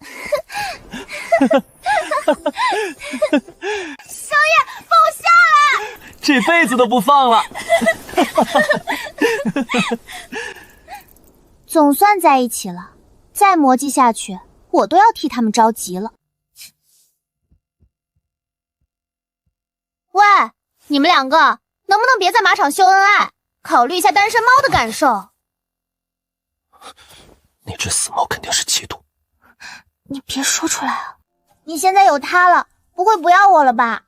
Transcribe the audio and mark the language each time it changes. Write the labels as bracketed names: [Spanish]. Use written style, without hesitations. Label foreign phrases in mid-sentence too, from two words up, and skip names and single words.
[Chinese] 少爺，放我下來！這輩子都不放了。總算在一起了，再磨叽下去，我都要替他们着急了。喂，你們兩個能不能別在馬場秀恩愛，考慮一下單身貓的感受？那只死貓肯定是嫉妒。你別說出來啊！你現在有他了，不會不要我了吧？